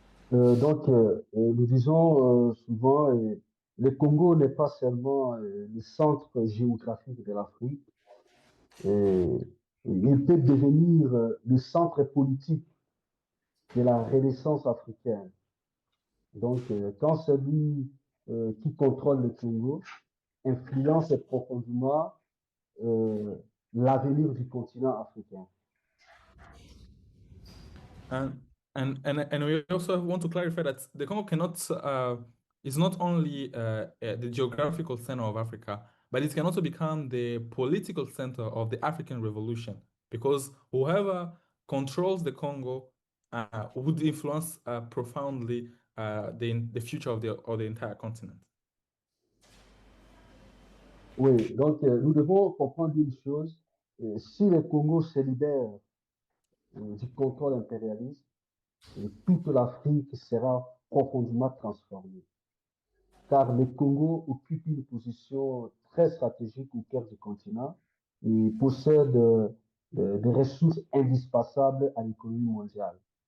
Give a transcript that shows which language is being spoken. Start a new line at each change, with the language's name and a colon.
French: Donc, nous disons souvent, le Congo n'est pas seulement le centre géographique de l'Afrique, il peut devenir le centre politique de la Renaissance africaine. Donc, quand celui qui contrôle le Congo influence profondément l'avenir du continent africain.
English: And we also want to clarify that the Congo is not only the geographical center of Africa, but it can also become the political center of the African revolution, because whoever controls the Congo would influence profoundly the future of the entire continent.
French: Oui, donc nous devons comprendre une chose, si le Congo se libère du contrôle impérialiste, toute l'Afrique sera profondément transformée. car le Congo occupe une position très stratégique au cœur du continent et possède des ressources indispensables à l'économie mondiale.